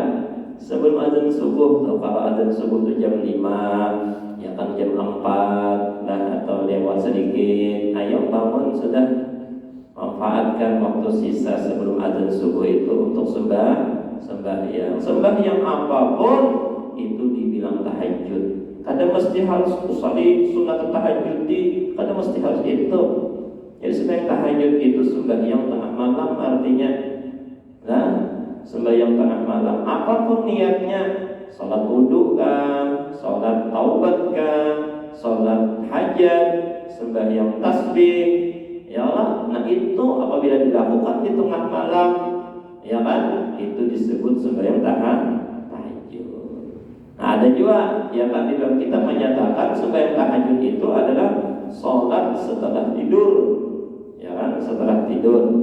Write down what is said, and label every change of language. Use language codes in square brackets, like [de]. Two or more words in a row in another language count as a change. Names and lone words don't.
[id] Sebelum azan subuh, tuh, kalau azan subuh itu jam 5, ya kan jam 4 lah atau lewat sedikit, ayo bangun sudah, manfaatkan waktu sisa sebelum azan subuh itu untuk sembahyang apapun itu dibilang tahajud. Kadang mesti harus usali sunat tahajud, kadang mesti harus itu. Jadi sembahyang tahajud itu sembahyang tengah malam artinya. Nah, sembahyang tengah malam apapun niatnya, salat wudu kah, salat taubat kah, salat hajat, sembahyang tasbih, [ar] يا الله. [id] Nah itu apabila dilakukan di tengah malam, ya kan, itu disebut sembahyang tahajud. Nah ada juga, ya kan, di dalam kita menyatakan sembahyang tahajud itu adalah sholat setelah tidur, ya kan, setelah tidur.